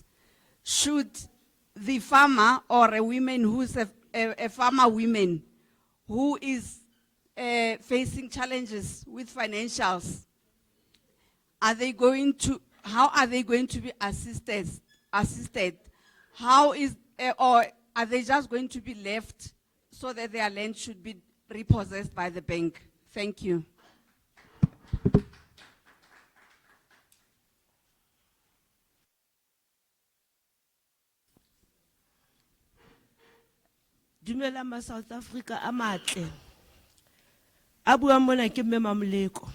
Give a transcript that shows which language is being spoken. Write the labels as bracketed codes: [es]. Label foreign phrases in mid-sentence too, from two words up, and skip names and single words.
[en] Should the farmer or a woman who's a farmer woman who is facing challenges with financials, how are they going to be assisted? How is, or are they just going to be left so that their land should be repossessed by the bank? Thank you. [st] Dumela ma South Africa a matle. A bua mona ke mme Mamoleko.